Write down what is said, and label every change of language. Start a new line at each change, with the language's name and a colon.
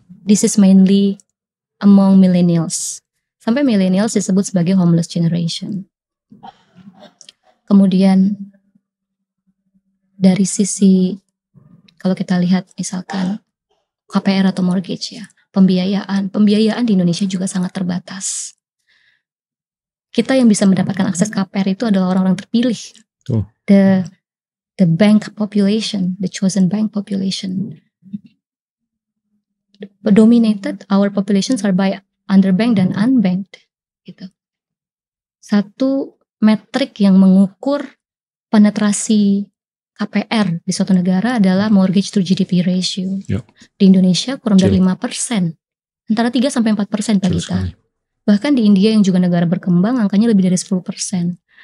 English: This is mainly among millennials.
Indonesian: Sampai millennials disebut sebagai
English: homeless generation.
Indonesian: Kemudian dari sisi kalau kita lihat misalkan KPR atau mortgage ya, pembiayaan di Indonesia juga sangat terbatas. Kita yang bisa mendapatkan akses KPR itu adalah orang-orang terpilih.
English: The bank population, the chosen bank population. Dominated, our populations are by underbanked dan unbanked.
Indonesian: Gitu. Satu metrik yang mengukur penetrasi KPR di suatu negara adalah
English: mortgage to GDP ratio. Yep.
Indonesian: Di Indonesia kurang dari 5%. Antara 3-4% Pak Gita. Bahkan di India yang juga negara berkembang angkanya lebih dari 10%.